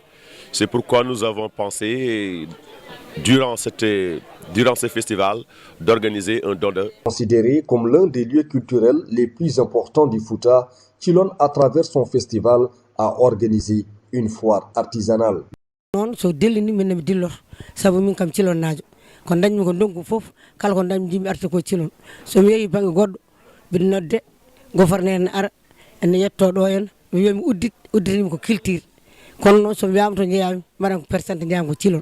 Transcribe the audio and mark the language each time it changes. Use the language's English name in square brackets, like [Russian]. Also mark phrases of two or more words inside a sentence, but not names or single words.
[French] C'est pourquoi nous avons pensé, durant ce festival, d'organiser un don de... Considéré comme l'un des lieux culturels les plus importants du Fouta, Chilon, à travers son festival, a organisé une foire artisanale. [Fula] Ko dañmi ko ndongu fof kala ko dañmi jimi arti ko Cilon so mi yehi bangi goddo biɗa nodde gofarne en ara en yetto ɗo en mi wiimi udditimi ko culture kono noon so wiyama to jeeyami mbaɗan ko percent jeyami ko Cilon